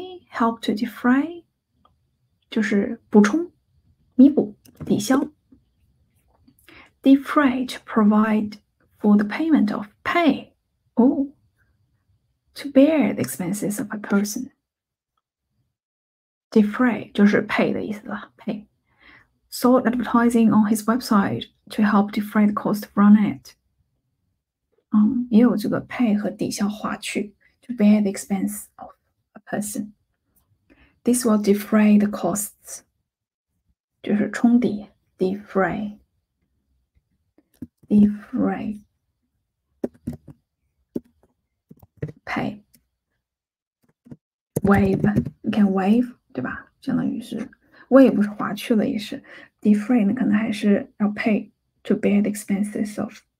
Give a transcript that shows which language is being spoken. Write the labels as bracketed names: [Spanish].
[English] Help to defray [Chinese] 就是补充、弥补、抵消。 [English] Defray to provide for the payment of pay. To bear the expenses of a person. Defray [Chinese] 就是 [English] pay [Chinese] 的意思了 [English] pay. Sold advertising on his website to help defray the cost of running it. [Chinese] 也有这个 pay 和抵消划去 [English] to bear the expense of a person. This will defray the costs. [Chinese] 就是冲抵 defray pay wave 你看 wave 对吧相当于是 wave 不是划去了也是 defray 呢可能还是要 pay [English] to bear the expenses of